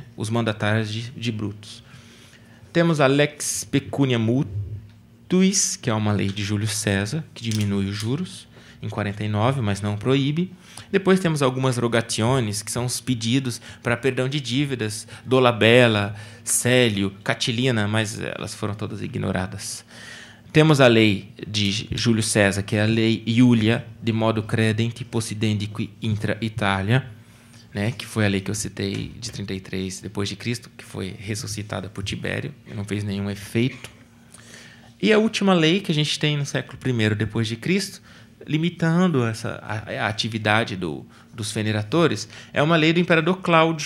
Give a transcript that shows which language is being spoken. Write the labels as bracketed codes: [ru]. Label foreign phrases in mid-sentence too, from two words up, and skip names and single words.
[pt] Os mandatários de Brutus. Temos a Lex Pecunia Mutuis, que é uma lei de Júlio César, que diminui os juros em 49, mas não proíbe. Depois temos algumas rogationes, que são os pedidos para perdão de dívidas, Dolabella, Célio, Catilina, mas elas foram todas ignoradas. Temos a lei de Júlio César, que é a lei Iulia, de modo credenti possidendi intra Italia, né, que foi a lei que eu citei de 33 depois de Cristo, que foi ressuscitada por Tibério, e não fez nenhum efeito. E a última lei que a gente tem no século I depois de Cristo, limitando a atividade dos veneradores, é uma lei do imperador Cláudio.